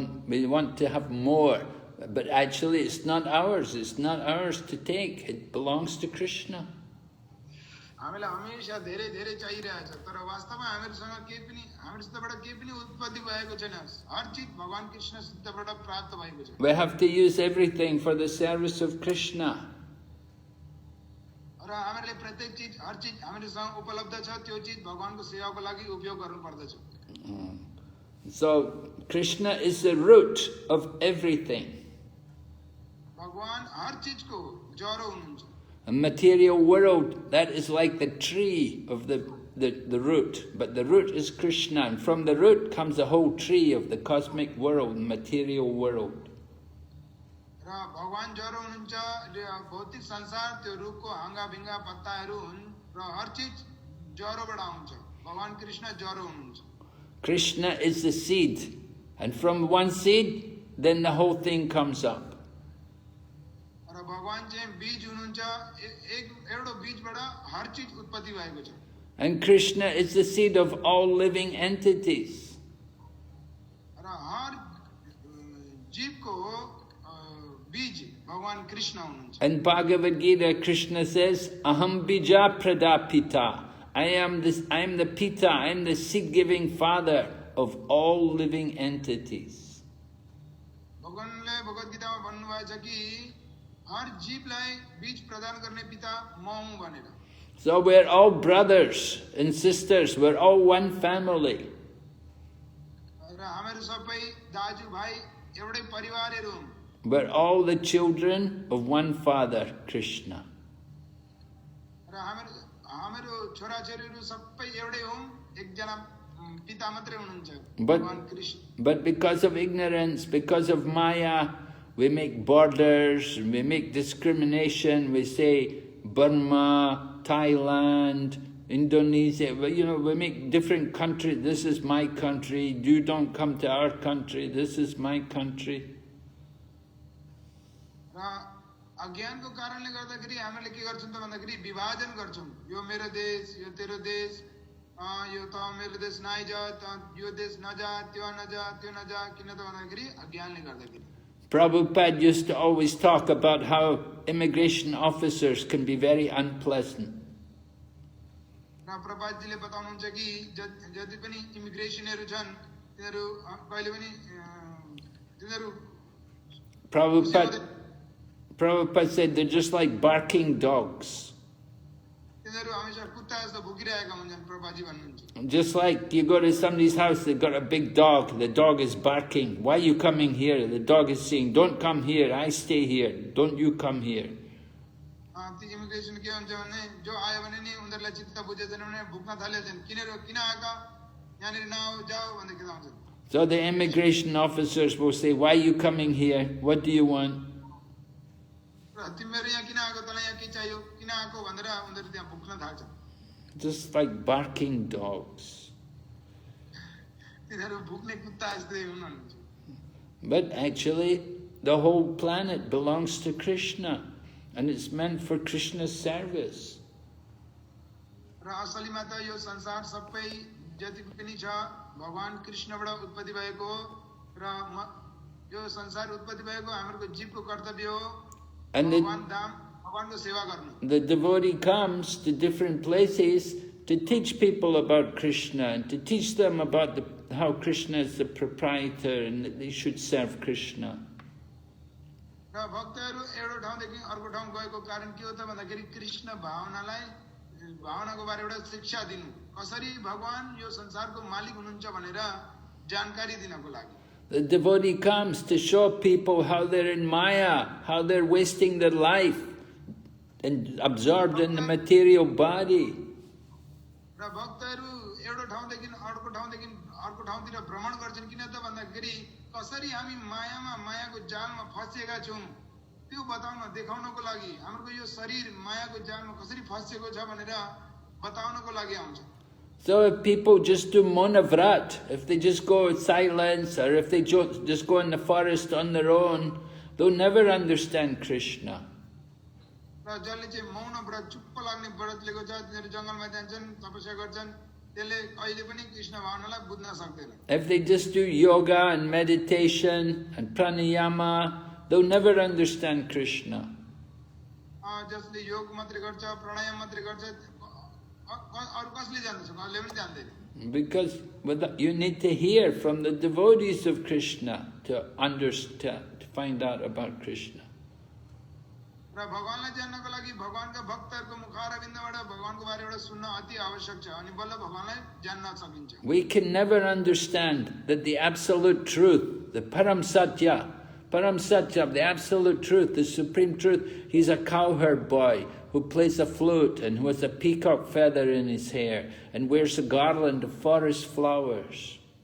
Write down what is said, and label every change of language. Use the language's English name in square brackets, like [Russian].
[English] We want to have more, but actually it's not ours. It's not ours to take. It belongs to Krishna. [Nepali] हामीलाई हमेशा धेरै धेरै चाहिरहेछ तर वास्तवमा हामीसँग केही पनि हामीसितबाट केही पनि उत्पत्ति भएको छैन हर चीज भगवान कृष्ण सिद्धबाट प्राप्त भएको छ [English] We have to use everything for the service of Krishna. [Nepali] र हामीहरूले प्रत्येक चीज हर चीज हामीसँग उपलब्ध छ त्यो चीज भगवानको सेवाको लागि उपयोग गर्नु पर्दछ [English] So Krishna is the root of everything. [Nepali] भगवान हर चीजको जरो हुनुहुन्छ [English] A material world, that is like the tree of the root. But the root is Krishna. And from the root comes the whole tree of the cosmic world, material world. [Nepali] र भगवान जरो हुनुहुन्छ भौतिक संसार त्यो रुखको हाँगा भिङ्गा पत्ताहरू हुन् र हर चीज जरोबाट आउँछ भगवान कृष्ण जरो हुनुहुन्छ [English] Krishna is the seed. And from one seed, then the whole thing comes up. [Nepali] र भगवान चाहिँ बीज हुनुहुन्छ एउटा बीजबाट हर चीज उत्पत्ति भएको छ [English] And Krishna is the seed of all living entities. [Nepali] र हर जीवको बीज भगवान कृष्ण हुनुहुन्छ [English] In Bhagavad Gita, Krishna says, [Sanskrit] Aham bija pradapita. [English] I am the Pita, I am the seed-giving father of all living entities. [Nepali] भगवानले भगवत गीतामा भन्नुभएको छ कि हर जीवलाई बीज प्रदान गर्ने पिता म हुँ भनेर [English] So we're all brothers and sisters, we're all one family. [Nepali] र हामीहरू सबै दाजुभाइ एउटै परिवारहरू हुन् [English] We're all the children of one father, Krishna. [Nepali] र हामीहरू छोराछोरीहरू सबै एउटै हौँ एकजना पिता मात्रै हुनुहुन्छ भगवान Krishna [English] But because of ignorance, because of Maya, we make borders, we make discrimination, we say Burma, Thailand, Indonesia, we make different countries. This is my country, you don't come to our country, this is my country. [Nepali] र अज्ञानको कारणले गर्दाखेरि हामीले के गर्छौं त भन्दाखेरि विभाजन गर्छौं यो मेरो देश यो तेरो देश यो त मेरो देश नआइजा यो देश नजा त्यो नजा किन त भन्दाखेरि अज्ञानले गर्दाखेरि [English] Prabhupada used to always talk about how immigration officers can be very unpleasant. [Nepali] र प्रभुपादजीले बताउनुहुन्छ कि जति पनि इमिग्रेसनहरु छन् तिनीहरु कहिले पनि तिनीहरु [English] Prabhupada said they're just like barking dogs. [Nepali] तिनीहरु हमेशा कुत्ता जस्तो भुकिरहेका हुन्छन् प्रभुपादजी भन्नुहुन्छ [English] Just like you go to somebody's house, they've got a big dog, the dog is barking. Why are you coming here? The dog is saying, don't come here, I stay here, don't you come here. [Nepali] त्यो immigration के हुन्छ भने जो आयो भने नि उनीहरुलाई चित्त बुझेदैन भने भुक्न थालेछन् किन आका यहाँनिर नआउ जाऊ भन्दै के भन्छन् [English] So the immigration officers will say, why are you coming here? What do you want? [Nepali] तिमीहरु यहाँ किन आको तँलाई यहाँ के चाहियो किन आको भनेर उनीहरु त्यहाँ भुक्न थाल्छन् [English] Just like barking dogs. [Nepali] तिनीहरु भुक्ने कुत्ता जस्तै हुन् भन्नुहुन्छ [English] But actually, the whole planet belongs to Krishna. And it's meant for Krishna's service. [Nepali] र असलीमा त यो संसार सबै जति पनि छ भगवान कृष्णबाट उत्पत्ति भएको हो र यो संसार उत्पत्ति भएको हाम्रो जीवको कर्तव्य हो [English] And [Nepali] भगवान धाम भगवानको सेवा गर्नु [English] the devotee comes to different places to teach people about Krishna and to teach them about how Krishna is the proprietor and that they should serve Krishna. [Nepali] र भक्तहरू एउटा ठाउँदेखि अर्को ठाउँ गएको कारण के हो त भन्दाखेरि कृष्ण भावनालाई भावनाको बारे एउटा शिक्षा दिनु कसरी भगवान यो संसारको मालिक हुनुहुन्छ भनेर जानकारी दिनको लागि [English] The devotee comes to show people how they're in Maya, how they're wasting their life and absorbed in the material body. [Nepali] र भक्तहरू एउटा ठाउँदेखि अर्को ठाउँतिर भ्रमण गर्छन् किन त भन्दाखेरि कसरी हामी मायामा मायाको जालमा फँसेका छौं त्यो बताउन देखाउनको लागि हाम्रो यो शरीर मायाको जालमा कसरी फँसेको छ भनेर बताउनको लागि आउँछ. [English] So if people just do monavrat, if they just go in silence, or if they just go in the forest on their own, they'll never understand Krishna. [Nepali] र जसले चाहिँ मौन व्रत चुप्प लाग्ने व्रत लिएको छ तिनीहरू जंगलमा जान्छन् तपस्या गर्छन् त्यसले कहिले पनि कृष्ण भावनालाई बुझ्न सक्दैन. [English] If they just do yoga and meditation and pranayama, they'll never understand Krishna. [Nepali] जसले योग मात्रै गर्छ प्राणायाम मात्रै गर्छ अरु कसले जान्दछ कसले पनि जान्दैन. [English] Because you need to hear from the devotees of Krishna to understand, to find out about Krishna. [Nepali] र भगवानलाई जान्नको लागि भगवानका भक्तहरूको मुखारविन्दबाट भगवानको बारेबाट सुन्न अति आवश्यक छ अनि बल्ल भगवानलाई जान्न सकिन्छ. [English] We can never understand that the absolute truth, the Param Satya, the absolute truth, the supreme truth, he's a cowherd boy who plays a flute and who has a peacock feather in his hair and wears a garland of forest flowers.